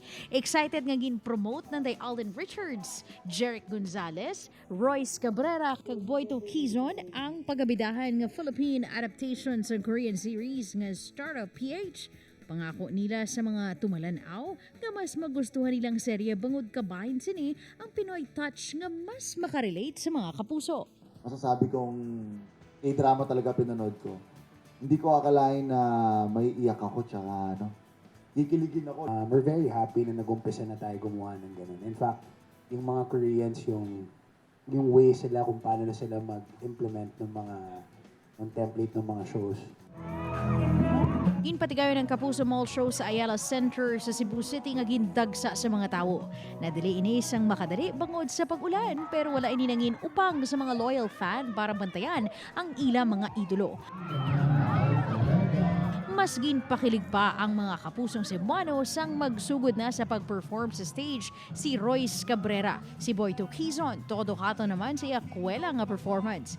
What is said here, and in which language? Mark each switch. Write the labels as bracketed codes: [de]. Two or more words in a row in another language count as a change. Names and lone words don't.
[hil] Excited nga gin-promote ng Alden Richards, Jeric Gonzalez, Royce Cabrera kag Boyto Quizon ang pagabidahan nga [en] Philippine adaptation [hil] sa [en] Korean series [hil] nga Startup PH. Pangako nila sa mga tumalanaw nga mas magustuhan nilang serye bangod kabahin sini ang Pinoy touch nga mas makarelate sa mga kapuso. [tl] Masasabi kong K-drama talaga pinanood ko. Hindi ko akalain na may iyak ako tsaka kikiligin ako. [en] We're very happy [tl] na nag-umpisa na tayo gumawa ng ganun. [en] In fact, [tl] yung mga Koreans, yung way sila kung paano na sila mag-implement ng template ng mga shows. [hil] Ginpatigayon ng Kapuso Mall Show sa Ayala Center sa Cebu City nga gindagsa sa mga tawo. Nadili inis ang makadali bangod sa pag-ulan pero wala ini nangin upang sa mga loyal fan para bantayan ang ila mga idolo. Mas ginpakilig pa ang mga kapusong Cebuano sang magsugod na sa pag-perform sa stage si Royce Cabrera, si Boyto Quizon, todo kato naman sa iyakwela nga performance.